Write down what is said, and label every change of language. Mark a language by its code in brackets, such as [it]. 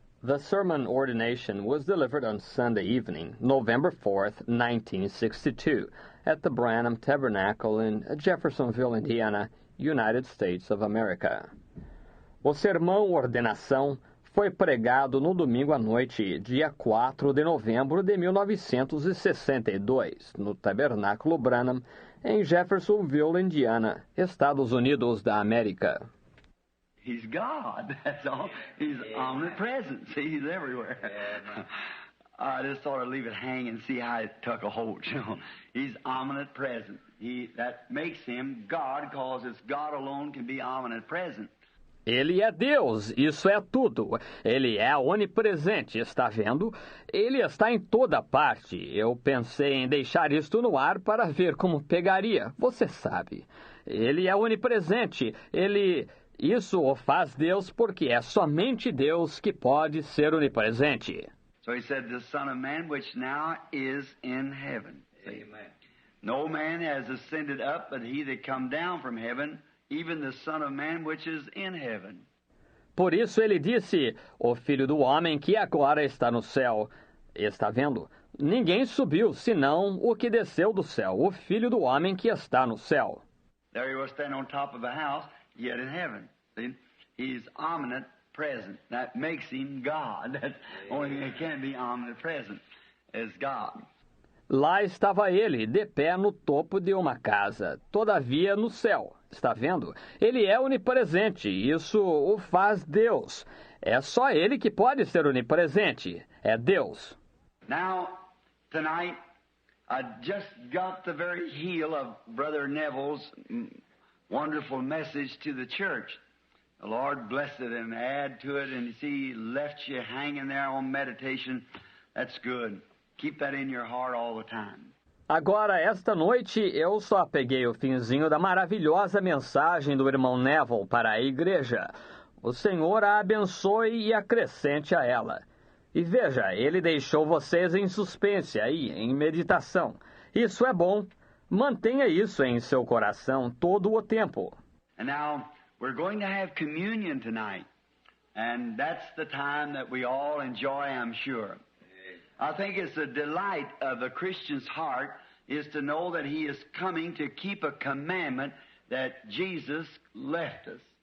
[en] The sermon ordination was delivered on Sunday evening, November 4th, 1962, at the Branham Tabernacle in Jeffersonville, Indiana, United States of America. [pt] O sermão ordenação foi pregado no domingo à noite, dia 4 de novembro de 1962, no Tabernáculo Branham, em Jeffersonville, Indiana, Estados Unidos da América. [en] He's God, that's all. He's omnipresent. See, he's everywhere. I just thought I'd leave it hang and see how it took a hold, you know. He's omnipresent. That makes him God, because it's God alone can be omnipresent. [pt] Ele é Deus, isso é tudo. Ele é onipresente, está vendo? Ele está em toda parte. Eu pensei em deixar isto no ar para ver como pegaria, você sabe. Ele é onipresente, Isso o faz Deus porque é somente Deus que pode ser onipresente. [en] So he said, the Son of Man which now is in heaven. Amen. No man has ascended up, but he that come down from heaven, even the Son of Man which is in heaven. [pt] Por isso ele disse, o Filho do Homem que agora está no céu. Está vendo? Ninguém subiu, senão o que desceu do céu, o Filho do Homem que está no céu. [en] There he was standing on top of a house, yet in heaven. See? He's omnipresent. That makes him God. That's the only thing that can be omnipresent is God. [pt] Lá estava ele, de pé no topo de uma casa, todavia no céu. Está vendo? Ele é onipresente, isso o faz Deus. É só ele que pode ser onipresente, é Deus. [en] Now, tonight, I just got the very heel of Brother Neville's wonderful message to the church. The Lord bless it and add to it, and you see, He left you hanging there on meditation. That's good. Keep that in your heart all the time. [pt] Agora, esta noite, eu só peguei o finzinho da maravilhosa mensagem do irmão Neville para a igreja. O Senhor a abençoe e acrescente a ela. E veja, ele deixou vocês em suspense aí, em meditação. Isso é bom. Mantenha isso em seu coração todo o tempo. [en] And now, we're going to have communion tonight. And that's the time that we all enjoy, I'm sure. I think it's a delight of the Christian's heart is to know that he is coming to keep a commandment that Jesus left us.